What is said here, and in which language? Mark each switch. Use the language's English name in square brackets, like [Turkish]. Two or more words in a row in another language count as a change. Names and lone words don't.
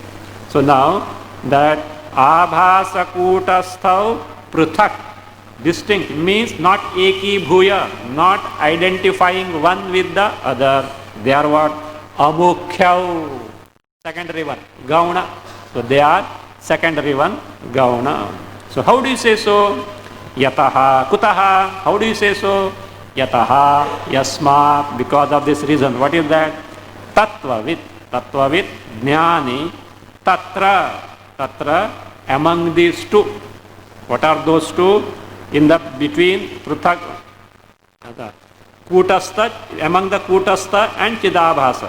[English] So now that [Sanskrit] Abhasa Kutasthau Pruthak, [English] distinct, means not [Sanskrit] eki bhuya, [English] not identifying one with the other. They are what? Amukhyau. Secondary one, Gauna. So they are secondary one, Gauna. So how do you say so? [Sanskrit] Yataha, Kutaha. [English] How do you say so? [Sanskrit] Yataha, Yasmat. [English] Because of this reason. What is that? [Sanskrit] Tattvavit, Jnani, Tatra, [English] among these two. What are those two? In the between [Sanskrit] Pruthak, Kutastha, [English] among the Kutastha and Chidabhasa.